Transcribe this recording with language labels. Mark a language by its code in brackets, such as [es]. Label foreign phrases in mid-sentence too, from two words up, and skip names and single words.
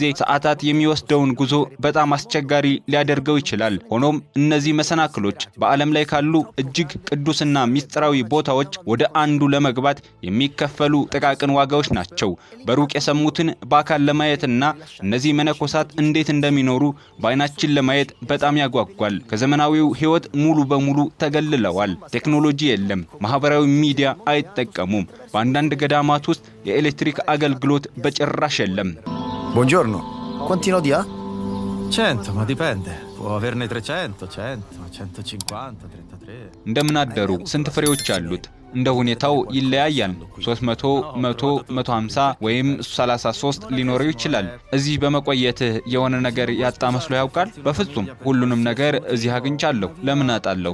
[am] ሰዓታት የሚወስደውን ጉዞ በጣም አስቸጋሪ ሊያደርገው ይችላል። ሆኖም እነዚህ መሰናክሎች በዓለም ላይ ካሉ እጅግ ቅዱስና ምስጢራዊ ቦታዎች ወደ አንዱ ለመግባት የሚከፈሉ ጥቃቅን ዋጋዎች ናቸው። በሩቅ የሰሙትን በአካል ለማየትና እነዚህ መነኮሳት እንዴት እንደሚኖሩ በዓይናችን ለማየት በጣም ያጓጓል። ከዘመናዊው ሕይወት ሙሉ በሙሉ ተገልለዋል። ቴክኖሎጂ የለም። ማህበራዊ ሚዲያ አይጠቀሙም። በአንዳንድ ገዳማት ውስጥ የኤሌክትሪክ አገልግሎት በጭራሽ የለም። [it] Buongiorno, quanti nodi ha? 100, ma dipende. Può averne 300, 100, 150, 33. [am] እንደምን አደሩ? ስንት ፍሬዎች አሉት? እንደ ሁኔታው ይለያያል። 300 100 150 ወይም 33 ሊኖረው ይችላል። እዚህ በመቆየትህ የሆነ ነገር ያጣ መስሎ ያውቃል? በፍጹም ሁሉንም ነገር እዚህ አግኝቻለሁ። ለምን አጣለሁ?